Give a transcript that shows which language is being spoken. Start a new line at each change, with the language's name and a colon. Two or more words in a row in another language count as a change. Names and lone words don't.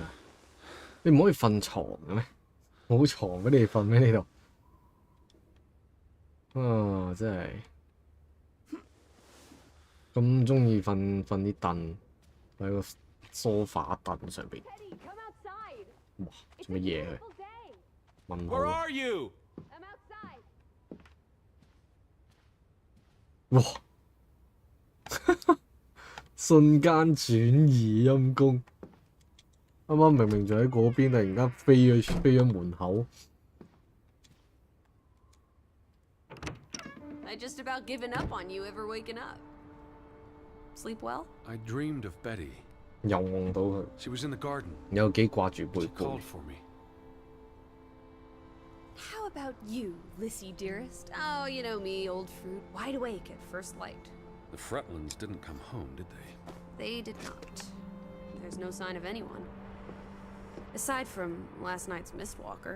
Cantonese: 你唔可以瞓床嘅咩？冇床俾你瞓咩？呢度啊，真係咁中意瞓啲凳喺個梳化凳上邊。哇！做乜嘢佢？問號。
English: Where are you? 哇！
Cantonese: 瞬間轉移陰公，啱啱明明就喺嗰邊，突然間飛咗門口。
English: I just about given up on you ever waking up. Sleep well? I dreamed of Betty.
Cantonese: 又夢到佢，
English: She was in the garden.
Cantonese: 有幾掛住貝
English: She
Cantonese: 貝。
English: called for me. How about you, Lissy dearest? Oh, you know me, old fruit, wide awake at first light. The Fretlands didn't come home, did they? They did not. There's no sign of anyone. Aside from last night's mistwalker.